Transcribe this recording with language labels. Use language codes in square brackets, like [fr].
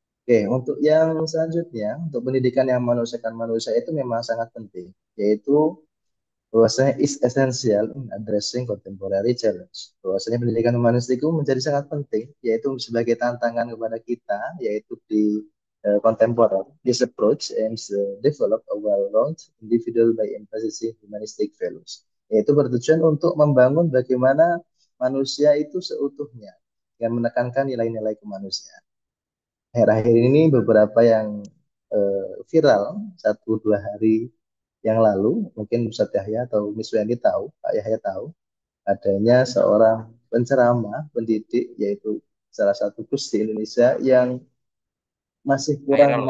[id] Oke, untuk yang selanjutnya, untuk pendidikan yang manusiakan manusia itu memang sangat penting, yaitu bahwasanya [en] is essential in addressing contemporary challenge. [id] Bahwasanya pendidikan manusia itu menjadi sangat penting, yaitu sebagai tantangan kepada kita, yaitu di kontemporer. [en] This approach aims to develop a well-rounded individual by emphasizing humanistic values. [id] Yaitu bertujuan untuk membangun bagaimana manusia itu seutuhnya, dengan menekankan nilai-nilai kemanusiaan. Akhir-akhir ini beberapa yang viral 1-2 hari yang lalu, mungkin Ustadz Yahya atau Miss Wendy tahu, Pak Yahya tahu, adanya seorang penceramah, pendidik, yaitu salah satu Gus di Indonesia yang masih kurang